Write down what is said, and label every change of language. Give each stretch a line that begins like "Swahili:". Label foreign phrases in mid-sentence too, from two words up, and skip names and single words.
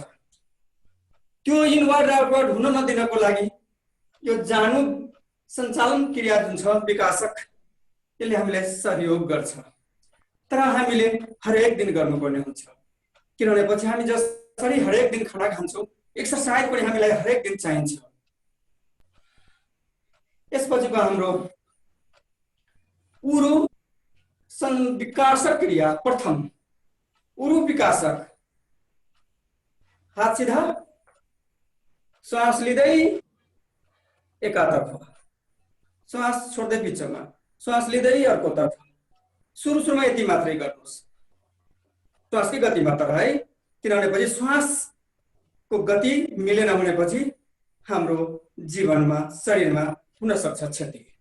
Nepali: त्यो इनवार्ड र आउटवार्ड हुन नदिनको लागि यो जानु सञ्चालन क्रिया जुन छ विकासक, यसले हामीलाई सहयोग गर्छ। तर हामीले हरेक दिन गर्नुपर्ने हुन्छ, किनभने पछि हामी जसरी हरेक दिन खाना खान्छौँ, एक्सर्साइज पनि हामीलाई हरेक दिन चाहिन्छ। यसपछिको हाम्रो उरु विकासक क्रिया। प्रथम उरु विकासक, हात सीधा, श्वास लिँदै एकातर्फ, श्वास छोड्दै बिचमा, श्वास लिँदै अर्कोतर्फ। सुरुमा यति मात्रै गर्नुहोस्, श्वासकै गतिमा तर है, किनभने पछि श्वासको गति मिलेन भनेपछि हाम्रो जीवनमा शरीरमा हुन सक्छ क्षति।